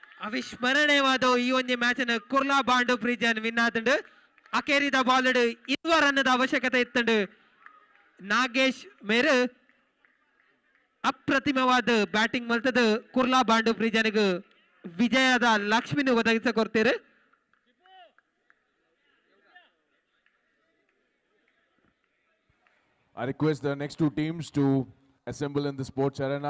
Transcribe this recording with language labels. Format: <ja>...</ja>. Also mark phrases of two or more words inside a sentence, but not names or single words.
<tcy>ಅವಿಸ್ಮರಣೀಯವಾದ ಈ ಒಂದು ಮ್ಯಾಚ್ ಅನ್ನು ಕುರ್ಲಾ ಬಾಂಡು ಪ್ರೀಜನ್ ವಿನ್ ಆತಂಡು ಅಕೇರಿದ ಬಾಲ್ 20 ರನ್ನದ ಅವಶ್ಯಕತೆ ಇತ್ತಂಡು ನಾಗೇಶ್ ಮೇರು ಅಪ್ರತಿಮವಾದ ಬ್ಯಾಟಿಂಗ್ ಮಲ್ತದ ಕುರ್ಲಾ ಬಾಂಡು ಪ್ರೀಜನ್ಗೆ ವಿಜಯದ ಲಕ್ಷ್ಮಿನ ಒದಗಿಸಿಕೊಡ್ತೀರಿ.</tcy> <en>I request the next two teams to assemble in the sports arena.</en>